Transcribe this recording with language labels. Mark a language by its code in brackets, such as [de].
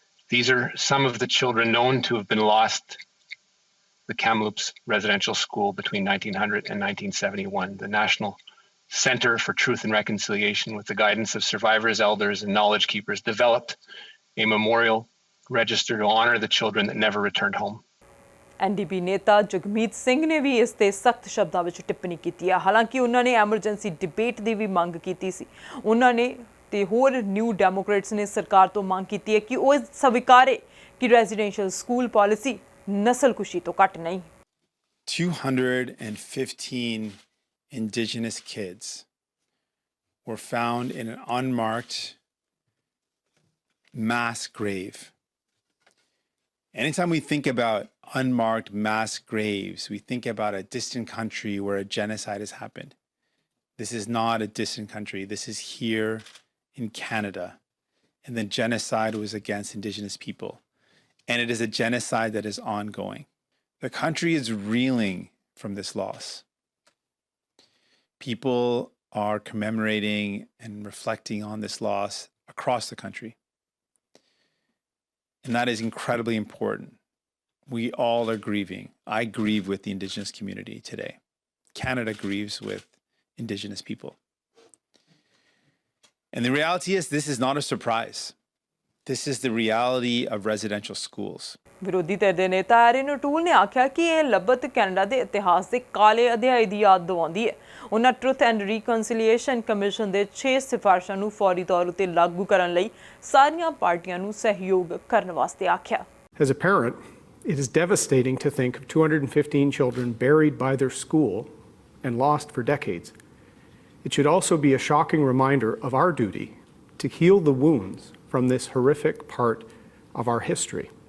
[en] These are some of the children known to have been lost the Kamloops Residential School between 1900 and 1971. The National Center for Truth and Reconciliation, with the guidance of survivors, elders, and knowledge keepers, developed a memorial register to honor the children that never returned home. [pa] NDP ਨੇਤਾ ਜਗਮੀਤ ਸਿੰਘ ਨੇ ਵੀ ਇਸ ਤੇ ਸਖਤ ਸ਼ਬਦਾਂ ਵਿੱਚ ਟਿੱਪਣੀ ਕੀਤੀ ਹੈ। ਹਾਲਾਂਕਿ ਉਹਨਾਂ ਨੇ ਐਮਰਜੈਂਸੀ ਡਿਬੇਟ ਦੀ ਵੀ ਮੰਗ ਕੀਤੀ ਸੀ। ਉਹਨਾਂ ਨੇ ਤੇ ਹੋਰ ਨਿਊ ਡੈਮੋਕ੍ਰੇਟਸ ਨੇ ਸਰਕਾਰ ਤੋਂ ਮੰਗ ਕੀਤੀ ਹੈ ਕਿ ਉਹ ਸਵੀਕਾਰੇ ਕਿ ਰੈਜ਼ੀਡੈਂਸ਼ੀਅਲ ਸਕੂਲ ਪਾਲਿਸੀ ਨਸਲਕੁਸ਼ੀ ਤੋਂ ਘੱਟ ਨਹੀਂ। [en] 215 Indigenous kids were found in an unmarked mass grave. Anytime we think about unmarked mass graves, we think about a distant country where a genocide has happened. This is not a distant country. This is here in Canada. And the genocide was against Indigenous people. And it is a genocide that is ongoing. The country is reeling from this loss. People are commemorating and reflecting on this loss across the country. And that is incredibly important. We all are grieving. I grieve with the Indigenous community today. Canada grieves with Indigenous people. And the reality is, this is not a surprise. This is the reality of residential schools. [pa] ਵਿਰੋਧੀ ਧਿਰ ਦੇ ਨੇਤਾ iron tool ਨੇ ਆਖਿਆ ਕਿ ਇਹ ਲੱਭਤ Canada ਦੇ ਇਤਿਹਾਸ ਦੇ ਕਾਲੇ ਅਧਿਆਇ ਦੀ ਯਾਦ ਦਿਵਾਉਂਦੀ ਹੈ। ਉਹਨਾਂ ਟਰੁਥ ਐਂਡ ਰੀਕਨਸੀਲੀਏਸ਼ਨ ਕਮਿਸ਼ਨ ਦੇ 6 ਸਿਫਾਰਸ਼ਾਂ ਨੂੰ ਫੌਰੀ ਤੌਰ ਉੱਤੇ ਲਾਗੂ ਕਰਨ ਲਈ ਸਾਰੀਆਂ ਪਾਰਟੀਆਂ ਨੂੰ ਸਹਿਯੋਗ ਕਰਨ ਵਾਸਤੇ ਆਖਿਆ। [en] As a parent, it is devastating to think of 215 children buried by their school and lost for decades. It should also be a shocking reminder of our duty to heal the wounds from this horrific part of our history.